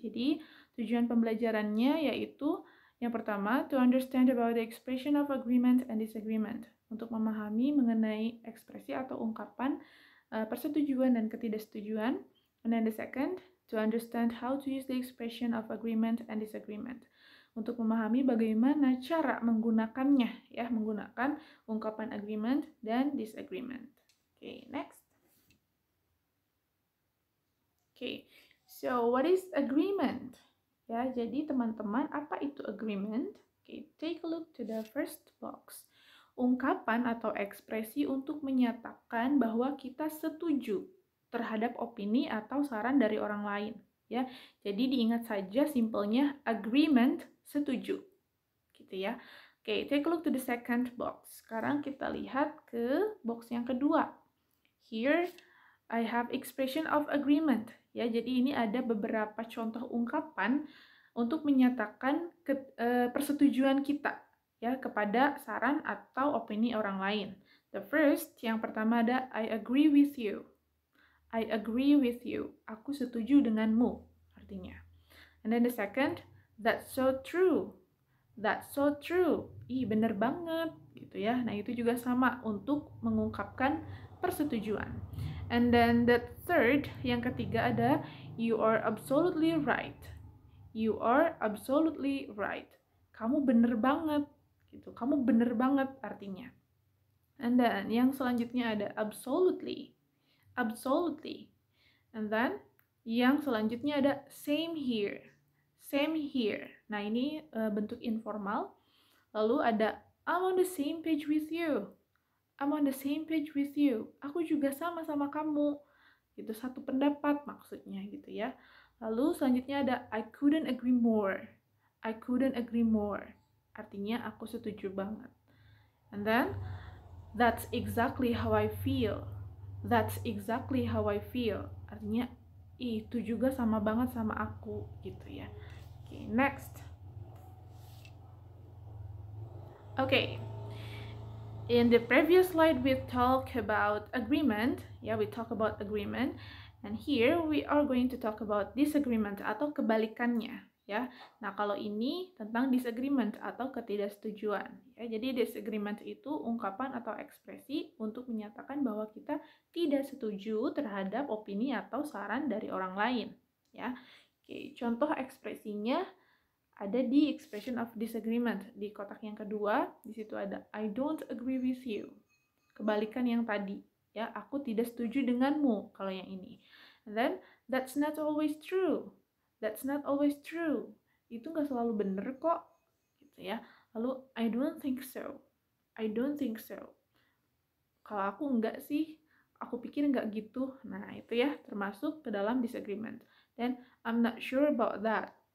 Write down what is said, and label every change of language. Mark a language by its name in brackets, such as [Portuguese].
[Indonesian] Jadi, tujuan pembelajarannya yaitu yang pertama, [English] to understand about the expression of agreement and disagreement. [Indonesian] Untuk memahami mengenai ekspresi atau ungkapan persetujuan dan ketidaksetujuan. [English] And then the second, to understand how to use the expression of agreement and disagreement. [Indonesian] Untuk memahami bagaimana cara menggunakannya, ya, menggunakan ungkapan agreement dan disagreement. [English] Okay, next. Okay, so what is agreement? [Indonesian] Ya, jadi teman-teman, apa itu agreement? [English] Okay, take a look to the first box. [Indonesian] Ungkapan atau ekspresi untuk menyatakan bahwa kita setuju terhadap opini atau saran dari orang lain. Ya, jadi diingat saja simpelnya agreement, setuju, gitu ya. [English] Oke, take a look to the second box. [Indonesian] Sekarang kita lihat ke box yang kedua. [English] Here I have expression of agreement. [Indonesian] Ya, jadi ini ada beberapa contoh ungkapan untuk menyatakan persetujuan kita, ya, kepada saran atau opini orang lain. [English] The first, [Indonesian] yang pertama ada [English] I agree with you. I agree with you. [Indonesian] Aku setuju denganmu, artinya. [English] And then the second, that's so true. That's so true. [Indonesian] Ih, bener banget, gitu ya. Nah, itu juga sama untuk mengungkapkan persetujuan. [English] And then the third, [Indonesian] yang ketiga ada [English] you are absolutely right. You are absolutely right. [Indonesian] Kamu bener banget, gitu. Kamu bener banget artinya. [English] And then [Indonesian] yang selanjutnya ada [English] absolutely. Absolutely. And then [Indonesian] yang selanjutnya ada [English] same here. Same here. [Indonesian] Nah, ini bentuk informal. Lalu ada [English] I'm on the same page with you. I'm on the same page with you. [Indonesian] Aku juga sama kamu. Itu satu pendapat maksudnya gitu ya. Lalu selanjutnya ada [English] I couldn't agree more. I couldn't agree more. [Indonesian] Artinya aku setuju banget. [English] And then that's exactly how I feel. That's exactly how I feel. [Indonesian] Artinya itu juga sama banget sama aku gitu ya. [English] Okay, next. Okay. In the previous slide, we talked about agreement. Yeah, we talk about agreement. And here we are going to talk about disagreement [Indonesian] atau kebalikannya. Ya, nah kalau ini tentang disagreement atau ketidaksetujuan. Ya, jadi disagreement itu ungkapan atau ekspresi untuk menyatakan bahwa kita tidak setuju terhadap opini atau saran dari orang lain. Ya, oke, contoh ekspresinya ada di expression of disagreement di kotak yang kedua. Di situ ada [English] I don't agree with you. [Indonesian] Kebalikan yang tadi, ya, aku tidak setuju denganmu kalau yang ini. [English] And then that's not always true. That's not always true. [Indonesian] Itu nggak selalu bener kok, gitu ya. Lalu [English] I don't think so. [Indonesian] I don't think so. Kalau aku enggak sih, aku pikir enggak gitu. Nah, itu ya termasuk ke dalam disagreement. [English] Dan I'm not sure about that.